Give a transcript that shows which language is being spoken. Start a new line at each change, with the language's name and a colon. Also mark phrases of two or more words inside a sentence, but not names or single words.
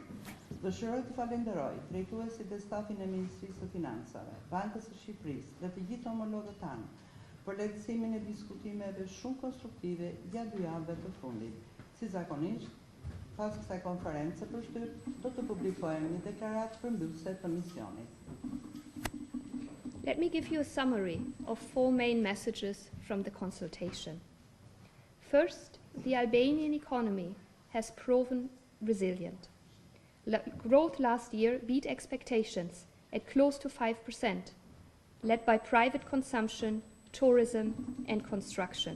Albanian: Dëshiroj të falenderoj drejtuesit dhe stafin e Ministrisë së Financave, Bankës së Shqipërisë dhe të gjithë homologët tanë për lehtësimin e diskutimeve shumë konstruktive gjatë 2 javëve të fundit. Si zakonisht, pas kësaj konference për shtyp, do të publikojmë një deklaratë përmbyllëse të misionit.
English: Let me give you a summary of 4 main messages from the consultation. First, the Albanian economy has proven resilient. Growth last year beat expectations at close to 5%, led by private consumption, tourism, and construction.